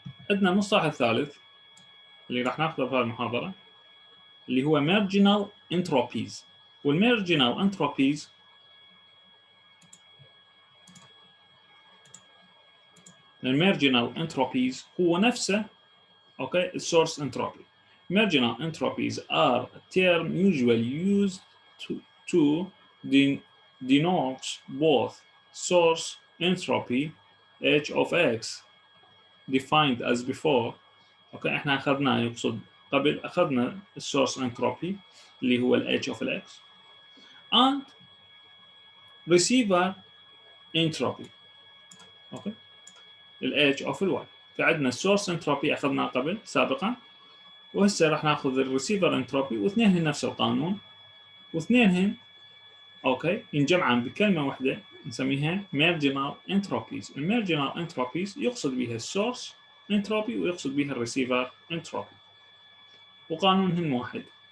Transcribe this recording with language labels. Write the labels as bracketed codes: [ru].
[ar] عندنا المصطلح الثالث اللي راح ناخذه في المحاضره اللي هو marginal entropies، والmarginal entropies المارجنال انتروبيز هو نفسه اوكي السورس انتروبي. [en] marginal entropies are a term usually used to denote both source entropy h of x defined as before. [ar] اوكي، احنا اخذنا يقصد قبل اخذنا السورس انتروبي اللي هو ال h of x [en] and receiver entropy. [ar] اوكي، ال h of y. فعندنا السورس انتروبي اخذناه قبل سابقا، وهسه راح ناخذ الريسيفر انتروبي، واثنينهن نفس القانون، واثنينهن اوكي ينجمعان بكلمه واحده نسميها مارجنال انتروبيز. المارجنال انتروبيز يقصد بها السورس انتروبي ويقصد بها الريسيفر انتروبي، وقانونهن واحد.